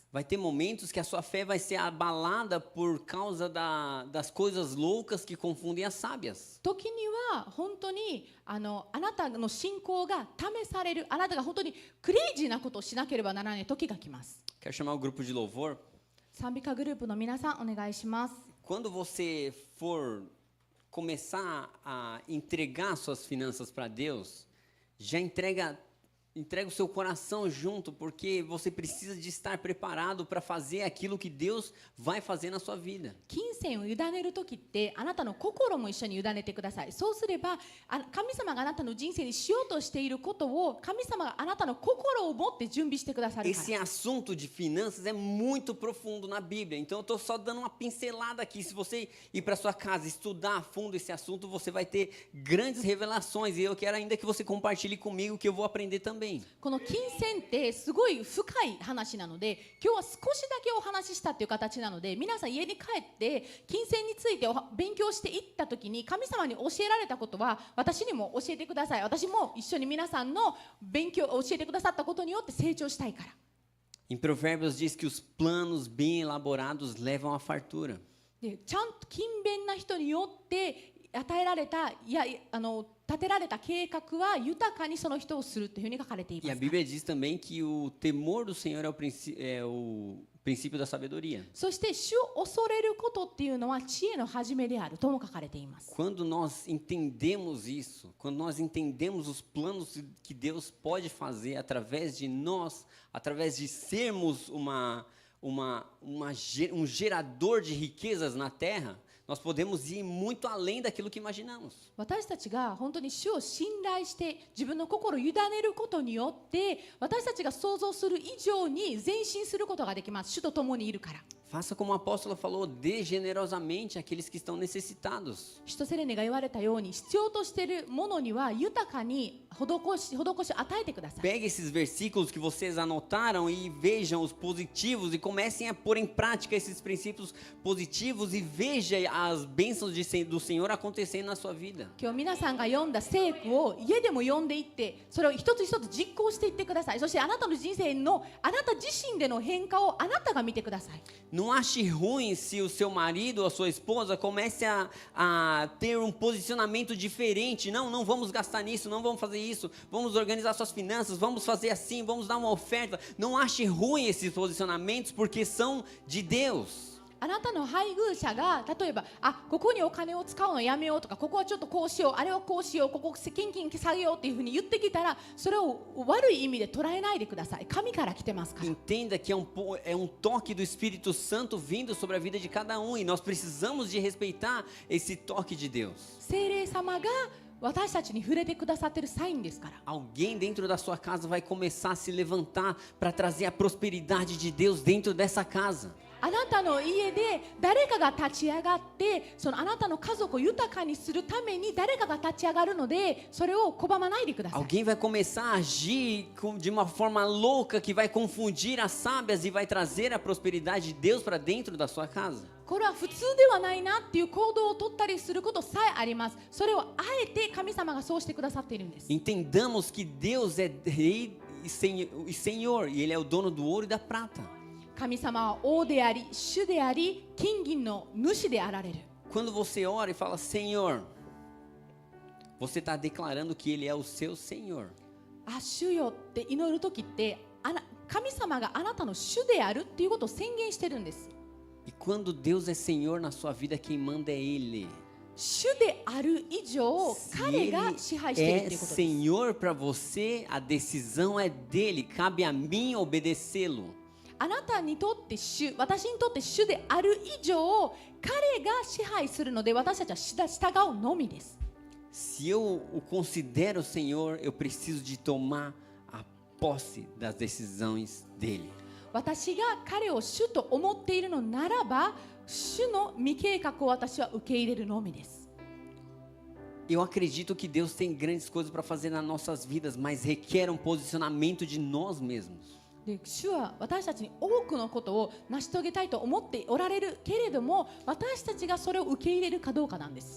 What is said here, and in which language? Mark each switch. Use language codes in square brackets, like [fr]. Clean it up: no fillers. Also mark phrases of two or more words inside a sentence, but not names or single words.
[pt] Vai ter momentos que a sua fé vai ser abalada por causa das coisas loucas que confundem as sábias. [ja] 時には本当にあなたの信仰が試される、あなたが本当にクレイジーなことをしなければならない時が来ます。 [pt] Quero chamar o grupo de louvor. [ja] 賛美歌グループの皆さんお願いします。 [pt] Quando você for começar a entregar suas finanças para Deus, já entrega o seu coração junto, porque você precisa de estar preparado para fazer aquilo que Deus vai fazer na sua vida. [ja] 金銭を委ねるときってあなたの心も一緒に委ねてください。そうすれば神様があなたの人生にしようとしていることを神様があなたの心を持って準備してくださるから。 [pt] Esse assunto de finanças é muito profundo na Bíblia, então eu estou só dando uma pincelada aqui. Se você ir para sua casa estudar a fundo esse assunto, você vai ter grandes revelações, e eu quero ainda que você compartilhe comigo que eu vou aprender também. [ja] この金銭ってすごい深い話なので、今日は少しだけお話ししたっていう形なので、皆さん家に帰って金銭について勉強していった時に神様に教えられたことは私にも教えてください。私も一緒に皆さんの勉強を教えてくださったことによって成長したいから。 [pt] Em Provérbios diz que os planos bem elaborados levam à fartura. [ja] でちゃんと勤勉な人によって与えられた立てられた計画は豊かにその人をするというふうに書かれてい [pt] E [ja] ま [pt] a [ja] す。 [pt] Bíblia diz também que o temor do Senhor é o princípio da sabedoria. [ja] そして主を恐れることっていうのは知恵の始めであるとも書かれています。 [pt] Quando nós entendemos isso, quando nós entendemos os planos que Deus pode fazer através de nós, através de sermos um gerador de riquezas na terra, nós podemos ir muito além daquilo que imaginamos. [ja] 私たちが本当に主を信頼して自分の心を委ねることによって私たちが想像する以上に前進することができます。主と共にいるから。 [pt] Faça como o apóstolo falou, dê generosamente àqueles que estão necessitados. [ja] 使徒セレネが言われたように、必要としているものには豊かに施しを与えてください。 [pt] Pegue esses versículos que vocês anotaram e vejam os positivos e comecem a pôr em prática esses princípios positivos e veja as bênçãos do Senhor acontecendo na sua vida. [ja] 今日皆さんが読んだ聖句を家でも読んでいって、それを一つ一つ実行していってください。そしてあなたの人生のあなた自身での変化をあなたが見てください。 [pt] Não ache ruim se o seu marido ou a sua esposa comece a ter um posicionamento diferente. Não vamos gastar nisso, não vamos fazer isso, vamos organizar suas finanças, vamos fazer assim, vamos dar uma oferta. Não ache ruim esses posicionamentos porque são de Deus. [ja] あなたの配偶者が例えばここにお金を使うのやめようとか、ここはちょっとこうしよう、あれはこうしよう、ここ献金下げようっていうふうに言ってきたら、それを悪い意味で捉えないでください。神から来てますから。 [pt] Entenda que é um toque do Espírito Santo vindo sobre a vida de cada um e nós precisamos de respeitar esse toque de Deus. [ja] 聖霊様が私たちに触れてくださっているサインですから。 [pt] Alguém dentro da sua casa vai começar a se levantar para trazer a prosperidade de Deus dentro dessa casa. [ja] あなたの家で誰かが立ち上がって、そのあなたの家族を豊かにするために誰かが立ち上がるので、それを拒まないでください。 [pt] Alguém vai começar a agir de uma forma louca que vai confundir as sábias e vai trazer a prosperidade de Deus para dentro da sua casa. [ja] これは普通ではないなっていう行動を取ったりすることさえあります。それをあえて神様がそうしてくださっているんです。 [pt] Entendamos que Deus é Rei e Senhor e Ele é o dono do ouro e da prata. [ja] 神様は王であり、主であり、金銀の主であられる。 [pt] Quando você ora e fala Senhor, você está declarando que Ele é o seu Senhor. [ja] 主よって祈るときって、神様があなたの主であるっていうことを宣言してるんです。 [pt] E quando Deus é Senhor na sua vida, quem manda é Ele. [ja] 主である以上、 [pt] Se [ja] 彼が [pt] Ele [ja] 支配していると [pt] é [ja] いうことです。 [pt] Senhor para você, a decisão é dele. Cabe a mim obedecê-lo. [ja] あなたにとって主、私にとって主である以上、彼が支配するので私たちは従うのみです。 [pt] Se eu o considero Senhor, eu preciso de tomar a posse das decisões dele. [ja] 私が彼を主と思っているのならば、主の未計画を私は受け入れるのみです。 [pt] Eu acredito que Deus tem grandes coisas para fazer nas nossas vidas, mas requer posicionamento de nós mesmos. [ja] で主は私たちに多くのことを成し遂げたいと思っておられるけれども、私たちがそれを受け入れるかどうかなんです。